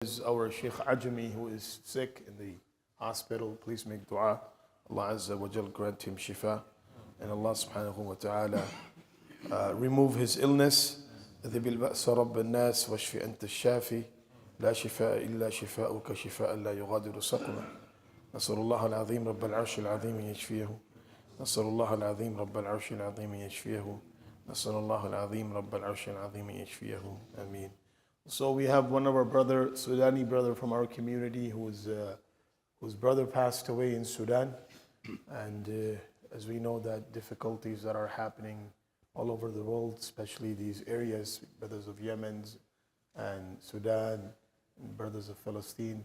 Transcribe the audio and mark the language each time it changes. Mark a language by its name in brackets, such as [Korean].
[English] Is our Sheikh Ajami, who is sick in the hospital. Please make dua. Allah Azza wa Jal grant him shifa. And Allah subhanahu wa ta'ala remove his illness. [Arabic] ذهب البأس رب الناس واشف أنت الشافي لا شفاء إلا شفاؤك شفاء لا يغادر سقما نسأل الله العظيم رب العرش العظيم يشفيه نسأل الله العظيم رب العرش العظيم يشفيه نسأل الله العظيم رب العرش العظيم يشفيه آمين. [English] So we have one of our Sudani brother from our community whose brother passed away in Sudan. And as we know that difficulties that are happening all over the world, especially these areas, brothers of Yemen and Sudan, and brothers of Palestine.